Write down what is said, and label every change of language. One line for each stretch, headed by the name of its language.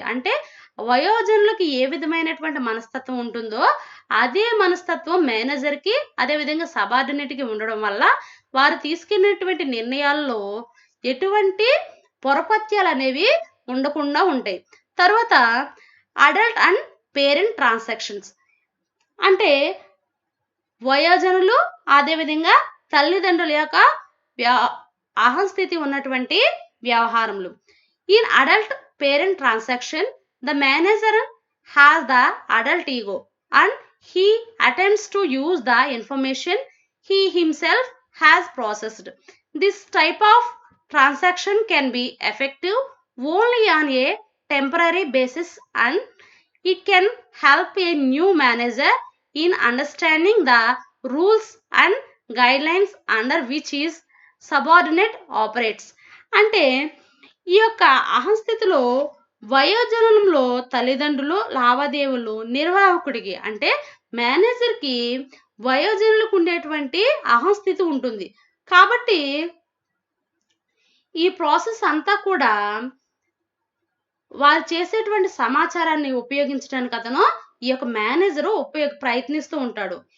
Telugu: అంటే వయోజనులకి ఏ విధమైనటువంటి మనస్తత్వం ఉంటుందో అదే మనస్తత్వం మేనేజర్కి అదేవిధంగా సబార్డినేట్కి ఉండడం వల్ల వారు తీసుకున్నటువంటి నిర్ణయాల్లో ఎటువంటి పొరపత్యాలు అనేవి ఉండకుండా ఉంటాయి. తర్వాత అడల్ట్ అండ్ పేరెంట్ ట్రాన్సాక్షన్స్ అంటే వయోజనులు అదేవిధంగా తల్లిదండ్రుల యొక్క అహంస్థితి ఉన్నటువంటి వ్యవహారములు.
English: In adult parent transaction the manager has the adult ego and he attempts to use the information he himself has processed. This type of transaction can be effective only on a temporary basis and it can help a new manager in understanding the rules and guidelines under which his subordinate operates.
Telugu: అంటే ఈ యొక్క అహంస్థితిలో వయోజనంలో తల్లిదండ్రులు లావాదేవీలు నిర్వాహకుడికి అంటే మేనేజర్కి వయోజనులకు ఉండేటువంటి అహంస్థితి ఉంటుంది. కాబట్టి ఈ ప్రాసెస్ అంతా కూడా వారు చేసేటువంటి సమాచారాన్ని ఉపయోగించడానికి అతను ఈ యొక్క మేనేజరు ప్రయత్నిస్తూ ఉంటాడు.